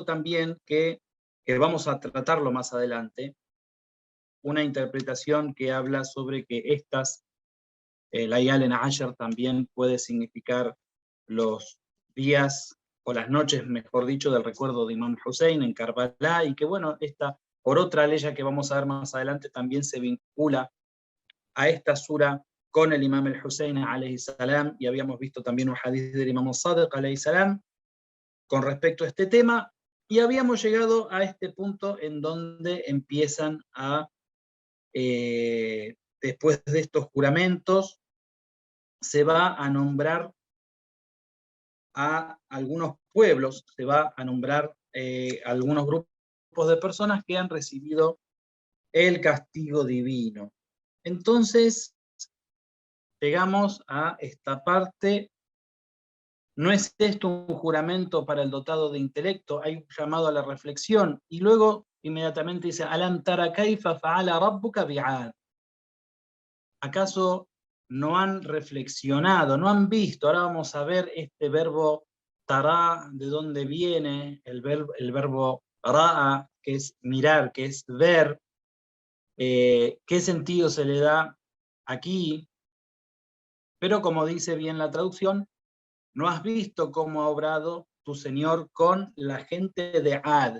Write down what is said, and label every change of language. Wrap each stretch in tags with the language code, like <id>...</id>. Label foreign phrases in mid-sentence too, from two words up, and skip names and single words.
<es>también que vamos a tratarlo más adelante, una interpretación que habla sobre que estas,</es> <ar>ليالٍ عشر,</ar> <es>también puede significar los días o las noches, mejor dicho, del recuerdo de Imam Hussein en Karbala, y que bueno, esta, por otra ley que vamos a ver más adelante, también se vincula a esta sura con el Imam al-Hussein</es> <ar>عليه السلام,</ar> <es>y habíamos visto también un hadith del Imam al-Sadiq</es> <ar>عليه السلام</ar> <es>con respecto a este tema, y habíamos llegado a este punto en donde empiezan a, después de estos juramentos, se va a nombrar a algunos pueblos, se va a nombrar algunos grupos de personas que han recibido el castigo divino. Entonces, llegamos a esta parte. ¿No es esto un juramento para el dotado de intelecto? Hay un llamado a la reflexión, y luego inmediatamente dice,</es> <ar>ألم تر كيف فعل ربك بعاد.</ar> <es>¿Acaso no han reflexionado, no han visto? Ahora vamos a ver este verbo tará, de dónde viene, el verbo ra'a, que es mirar, que es ver, qué sentido se le da aquí, pero como dice bien la traducción, ¿no has visto cómo ha obrado tu Señor con la gente de Ad?</es>